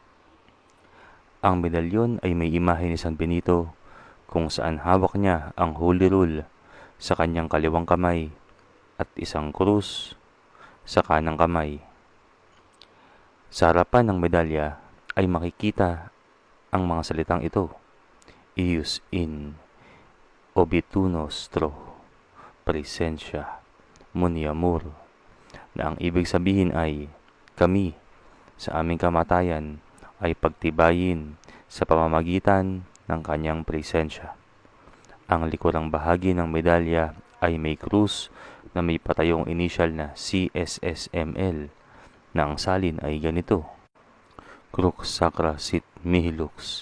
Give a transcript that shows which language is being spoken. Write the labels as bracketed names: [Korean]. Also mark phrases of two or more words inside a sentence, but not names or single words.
[Filipino] Ang medalyon ay may imahe ni San Benito kung saan hawak niya ang Holy Rule sa kanyang kaliwang kamay at isang krus sa kanang kamay. Sa harapan ng medalya ay makikita ang mga salitang ito: [Latin] Ius in obitu nostro praesentia muniamur, [Filipino] na ang ibig sabihin ay kami sa aming kamatayan ay pagtibayin sa pamamagitan ng kanyang presensya. Ang likurang bahagi ng medalya ay may krus na may patayong initial na CSSML, na ang salin ay ganito: [Latin] Crux Sacra Sit Mihi Lux.